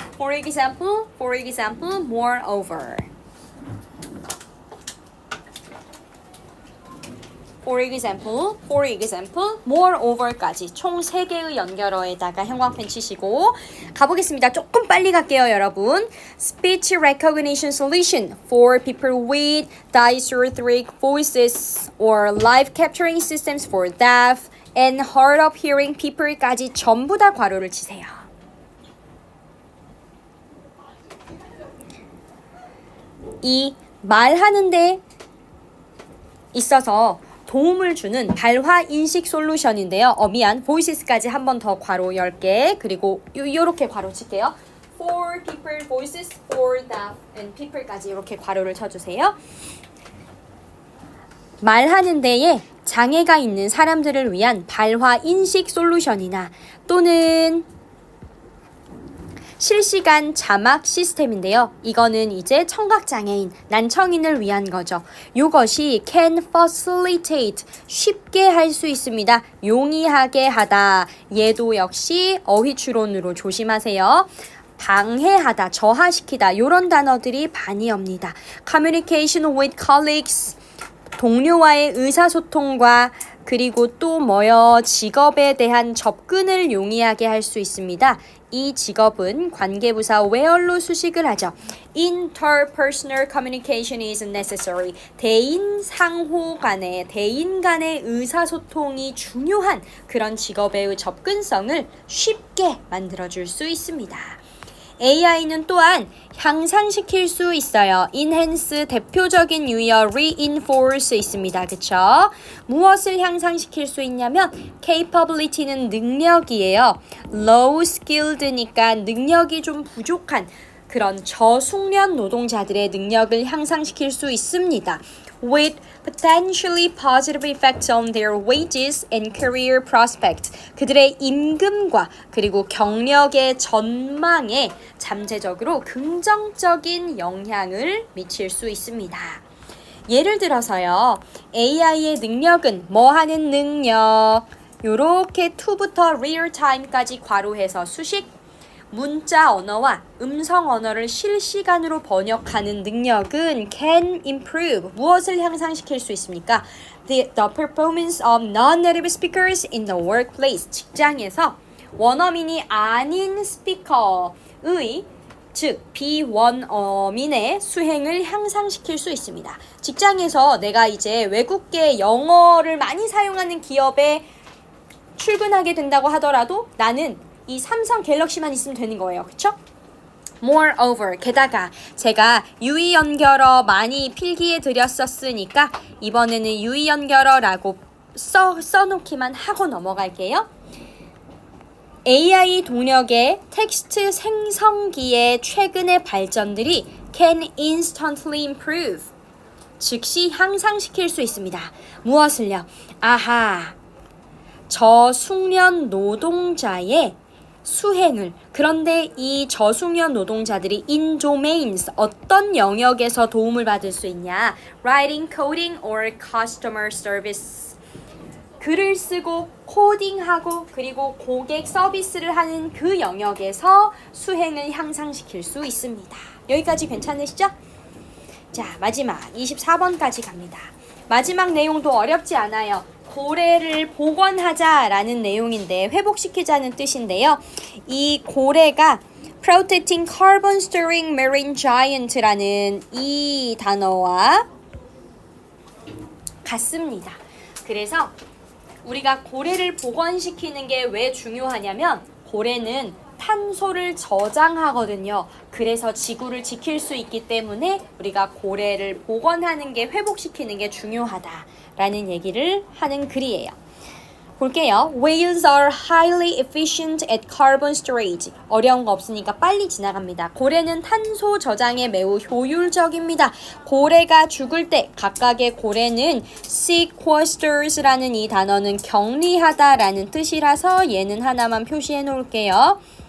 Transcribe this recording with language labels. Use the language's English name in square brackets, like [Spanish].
[English] For example, moreover. For example, moreover [Korean] 까지 총 3개의 연결어에다가 형광펜 치시고 가보겠습니다. 조금 빨리 갈게요, 여러분. [English] Speech recognition solution for people with dysarthric voices or live capturing systems for deaf and hard of hearing people까지 [Korean] 전부 다 괄호를 치세요. 이 말하는 데 있어서 도움을 주는 발화 인식 솔루션인데요. 미안. [English] voices [Korean] 까지 한 번 더 괄호 10개. 그리고 요렇게 괄호 칠게요. [English] for people, voices, for deaf and people까지 [Korean] 이렇게 괄호를 쳐주세요. 말하는 데에 장애가 있는 사람들을 위한 발화 인식 솔루션이나 또는 실시간 자막 시스템인데요. 이거는 이제 청각장애인, 난청인을 위한 거죠. 요것이 [English] can facilitate, [Korean] 쉽게 할 수 있습니다. 용이하게 하다. 얘도 역시 어휘추론으로 조심하세요. 방해하다, 저하시키다 이런 단어들이 많이 옵니다. [English] Communication with colleagues, [Korean] 동료와의 의사소통과 그리고 또 뭐요? 직업에 대한 접근을 용이하게 할 수 있습니다. 이 직업은 관계부사 where로 수식을 하죠. [English] Interpersonal communication is necessary. [Korean] 대인 상호 간의, 대인 간의 의사소통이 중요한 그런 직업의 접근성을 쉽게 만들어줄 수 있습니다. AI는 또한 향상시킬 수 있어요. enhance 대표적인 유형 reinforce 있습니다. 그쵸? 무엇을 향상시킬 수 있냐면 capability는 능력이에요. low skilled니까 능력이 좀 부족한 그런 저숙련 노동자들의 능력을 향상시킬 수 있습니다. [English] with potentially positive effects on their wages and career prospects. [Korean] 그들의 임금과 그리고 경력의 전망에 잠재적으로 긍정적인 영향을 미칠 수 있습니다. 예를 들어서요. AI의 능력은 뭐 하는 능력? 요렇게 to부터 real time까지 괄호해서 수식 문자 언어와 음성 언어를 실시간으로 번역하는 능력은 [English] can improve. [Korean] 무엇을 향상시킬 수 있습니까? [English] The performance of non-native speakers in the workplace. [Korean] 직장에서 원어민이 아닌 스피커의 즉 비원어민의 수행을 향상시킬 수 있습니다. 직장에서 내가 이제 외국계 영어를 많이 사용하는 기업에 출근하게 된다고 하더라도 나는 이 삼성 갤럭시만 있으면 되는 거예요. 그쵸? Moreover, 게다가 제가 유의연결어 많이 필기해 드렸었으니까 이번에는 유의연결어라고 써놓기만 하고 넘어갈게요. AI 동력의 텍스트 생성기의 최근의 발전들이 [English] can instantly improve. [Korean] 즉시 향상시킬 수 있습니다. 무엇을요? 아하, 저숙련 노동자의 수행을. 그런데 이 저숙련 노동자들이 in domains 어떤 영역에서 도움을 받을 수 있냐? [English] Writing, coding, or customer service. [Korean] 글을 쓰고 코딩하고 그리고 고객 서비스를 하는 그 영역에서 수행을 향상시킬 수 있습니다. 여기까지 괜찮으시죠? 자, 마지막 24번까지 갑니다. 마지막 내용도 어렵지 않아요. 고래를 복원하자라는 내용인데 회복시키자는 뜻인데요. 이 고래가 [English] Protecting Carbon Storing Marine Giant [Korean] 라는 이 단어와 같습니다. 그래서 우리가 고래를 복원시키는 게 왜 중요하냐면 고래는 탄소를 저장하거든요. 그래서 지구를 지킬 수 있기 때문에 우리가 고래를 복원하는 게 회복시키는 게 중요하다라는 얘기를 하는 글이에요. 볼게요. [English] Whales are highly efficient at carbon storage. [Korean] 어려운 거 없으니까 빨리 지나갑니다. 고래는 탄소 저장에 매우 효율적입니다. 고래가 죽을 때 각각의 고래는 sequesters라는 이 단어는 격리하다라는 뜻이라서 얘는 하나만 표시해 놓을게요.